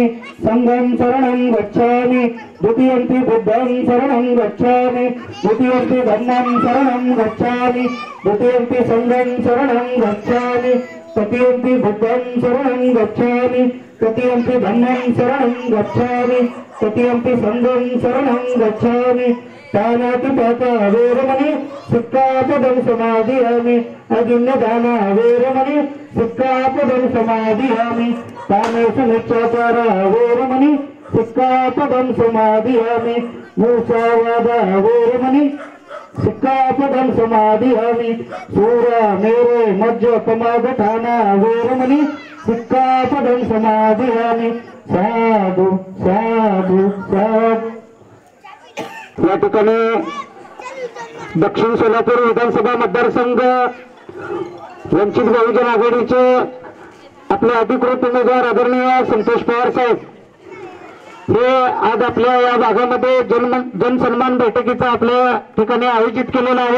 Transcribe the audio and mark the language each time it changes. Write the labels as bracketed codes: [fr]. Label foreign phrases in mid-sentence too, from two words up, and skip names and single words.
[pi] संघं शरणं गच्छामि द्वितीयंपि बुद्धं शरणं गच्छामि द्वितीयंपि धम्मं शरणं गच्छामि द्वितीयंपि संघं शरणं गच्छामि तृतीयंपि बुद्धं शरणं गच्छामि तृतीयंपि धम्मं शरणं गच्छामि तृतीयंपि संघं शरणं गच्छामि दानातिपाता वेरमणि सिक्कापदं समादयामि अजिन्नदाना वेरमणि सिक्कापदं समादयामि कामेषु मिथ्याचारा वेरमणि सिक्कापदं समादयामि मूषावादा वेरमणि सिक्कापदं समादयामि सूरा मेरे मज्ज पमागठाना वेरमणि सिक्कापदं समादयामि साधु साधु साधु। [mr] या ठिकाणी दक्षिण सोलापूर विधानसभा मतदारसंघ वंचित बहुजन आघाडीचे आपले अधिकृत उमेदवार आदरणीय संतोष पवार साहेब हे आज आपल्या या भागामध्ये जनसन्मान बैठकीचा आपल्या ठिकाणी आयोजित केलेला आहे।